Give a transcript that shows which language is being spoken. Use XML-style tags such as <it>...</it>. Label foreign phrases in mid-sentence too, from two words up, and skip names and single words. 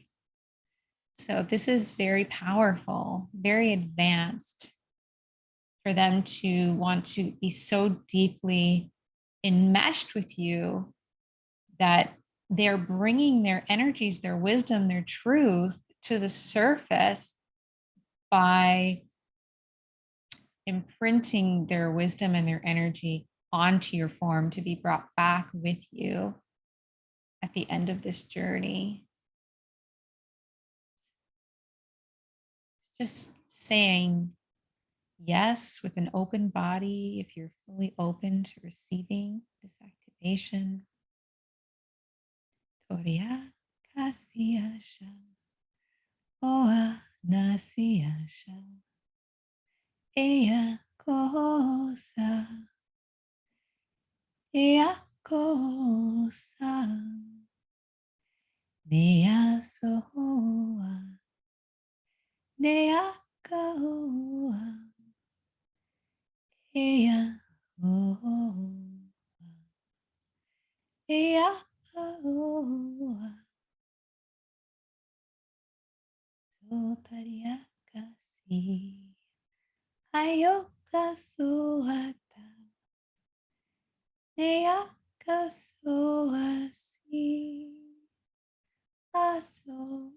<en>So this is very powerful, very advanced for them to want to be so deeply enmeshed with you that they're bringing their energies, their wisdom, their truth to the surface by imprinting their wisdom and their energy onto your form to be brought back with you at the end of this journey. Just saying yes with an open body if you're fully open to receiving this activation. Toria kasiyasha, oa nasiyasha, eya kosa, eya kosa, nea soa, nea koa, eya oh, eya oh. Tariakasi, ayokasuata, neakasuasi, aso.</en>